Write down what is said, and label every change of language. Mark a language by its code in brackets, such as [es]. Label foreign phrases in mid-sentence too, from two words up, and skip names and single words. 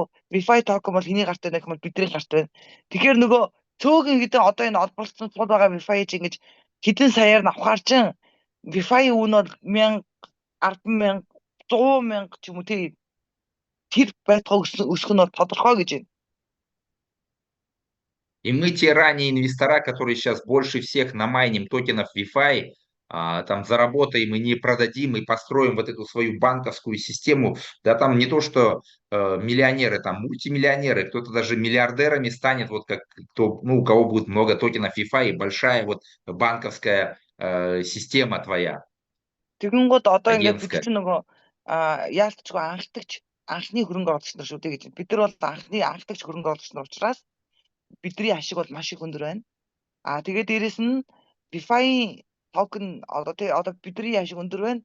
[mn] Wi-Fi токен бол хэний гарт байна гэвэл бидний гарт байна. Тэгэхээр нөгөө цөөхөн хэдэн одоо энэ олборлсон цуг байгаа Wi-Fi чинь ингэж хэдэн саяар нь авахар чинь Wi-Fi үн бол 1000, 100000, 100,000 ч юм уу тэр байтугай өсөх нь бол тодорхой гэж байна. [ru] И мы те ранние инвестора, которые сейчас больше всех намайним токенов Wi-Fi, там заработаем и не продадим, и построим вот эту свою банковскую систему. Да там не то, что миллионеры, там мультимиллионеры, кто-то даже миллиардерами станет, вот как кто, ну, у кого будет много токенов Wi-Fi и большая вот банковская система твоя. [mn] Тэгэнгүүт одоо ингээд бид [ru] Агентская. [mn] чинь нөгөө яалтчгүй анхны хөрөнгө оруулагч нар шүү дээ гэж. Бид нар бол анхны анхдагч хөрөнгө оруулагч нар учраас бидний ашиг бол маш их өндөр байна. Тэгээд дээрэс нь Wi-Fi токен одоо бидний ашиг өндөр байна.